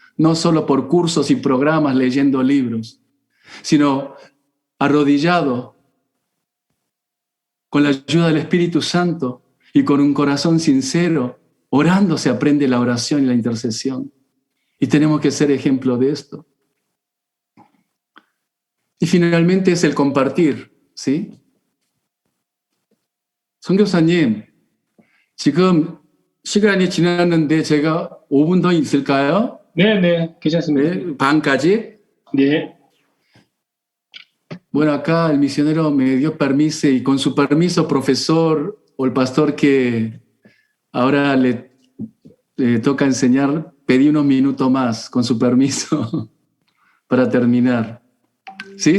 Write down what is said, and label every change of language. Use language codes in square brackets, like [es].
[es] No solo por cursos y programas leyendo libros, sino arrodillado con la ayuda del Espíritu Santo y con un corazón sincero, orando se aprende la oración y la intercesión. Y tenemos que ser ejemplo de esto. Y finalmente es el compartir, ¿sí? [ko] 선교사님, 지금 시간이 지났는데 제가 5분 더 있을까요? 네, 괜찮습니다. 반까지? 네. [es] Bueno, acá el misionero me dio permiso y con su permiso, profesor o el pastor que ahora le toca enseñar, pedí unos minutos más, con su permiso, para terminar. ¿Sí?